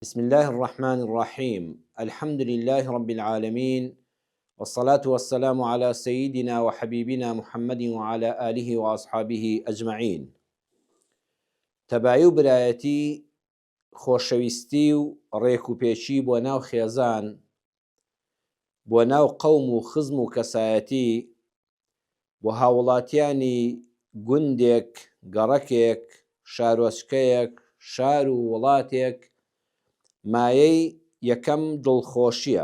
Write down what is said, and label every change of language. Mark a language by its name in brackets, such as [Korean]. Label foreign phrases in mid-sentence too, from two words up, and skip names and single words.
[Arabic] بسم الله الرحمن الرحيم الحمد لله رب العالمين والصلاة والسلام على سيدنا وحبيبنا محمد وعلى آله وأصحابه أجمعين. [Central Kurdish] تەبایی و برایەتی، خۆشەویستی و ڕێکوپێکی بۆ ناو خێزان، بۆ ناو قەوم و خزم و کەسایەتی، بۆ هاوڵاتیانی گوندێک، گەڕەکێک، شارۆچکەیەک، شار و وڵاتێک مایەی یەکەم دڵخۆشیە.